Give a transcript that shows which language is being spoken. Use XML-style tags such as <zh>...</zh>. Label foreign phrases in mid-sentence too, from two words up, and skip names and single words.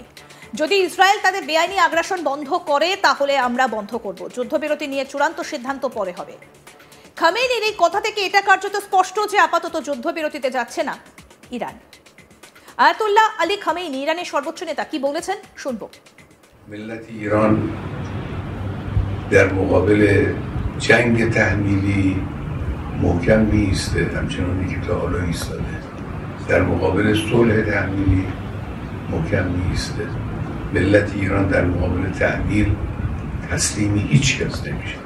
<bn>যদি ইসরায়েল তাদের বেআইনি আগ্রাসন বন্ধ করে তাহলে আমরা বন্ধ করব, যুদ্ধবিরতি নিয়ে চূড়ান্ত সিদ্ধান্ত পরে হবে। খামেনির এই কথা থেকে এটা কার্যত স্পষ্ট যে আপাতত যুদ্ধবিরতিতে যাচ্ছে না ইরান। আয়াতুল্লাহ আলী খামেনি ইরানের সর্বোচ্চ নেতা কি বলেছেন শুনবো।</bn> <fa>ملت ایران در مقابل جنگ تحمیلی محکم می‌ایسته، همچنانی که تا حالا ایستاده. در مقابل صلح تحمیلی محکم می‌ایسته. ملت ایران در مقابل تحمیل تسلیم هیچ کس نمیشه.</fa>